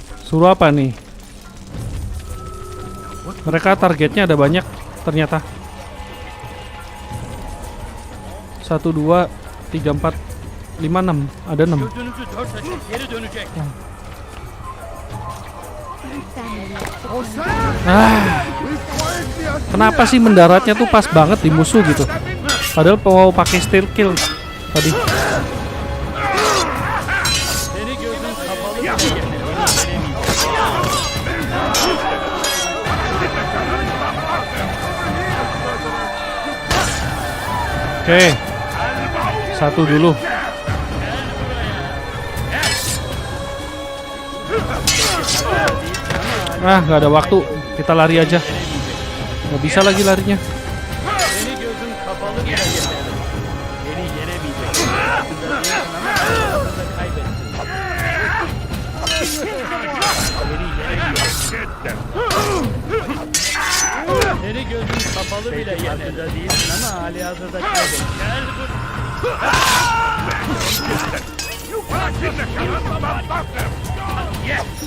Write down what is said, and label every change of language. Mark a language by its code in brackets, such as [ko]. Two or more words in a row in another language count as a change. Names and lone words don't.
[id] Suruh apa nih? Mereka targetnya ada banyak ternyata. 1, 2, 3, 4, 5, 6. Ada 6. [tr] Gözünüzü dört açın, geri dönecek. [id] Kenapa sih mendaratnya tuh pas banget di musuh gitu? Padahal mau pakai [en] steel kill [id] tadi. [tr] Seni gözün kapalı bile yenemeyecek. [id] Oke. Satu dulu. Nggak ada waktu. Kita lari aja. Nggak bisa lagi larinya. [tr] Seni gözün kapalı bile yenemeyecek. Beni yenemeyecek. Aklında kaybettin. Beni yenemeyecek. Seni gözün kapalı bile yenemeyecek. Değilsin ama hali hazırda kaybettin. Gel Yes!